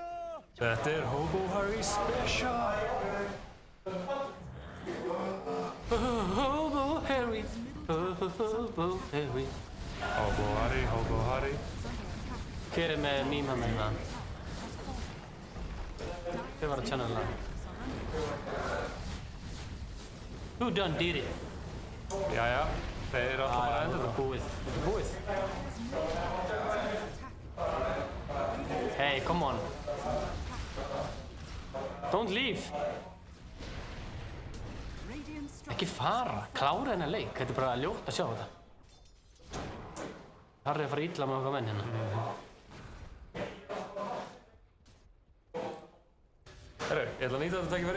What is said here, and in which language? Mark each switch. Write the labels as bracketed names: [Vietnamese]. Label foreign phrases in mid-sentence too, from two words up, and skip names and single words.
[Icelandic] Þetta er Hobo Harry Special. Hobo Harry, Hobo Harry. Hobo Harry. Hver er með mím hann hérna? Hver var að channel lag? [English] Who done did it? [Icelandic] Jæja, þeir eru alltaf bara að enda það. Þetta er búið. [English] Hey, come on. Don't leave. [Icelandic] Ekki fara, klára hennar leik. Þetta er bara ljótt að sjá þetta. Harry að fara illa með okkar menn hérna. Herru, ég ætla að nýta þetta tækifæri.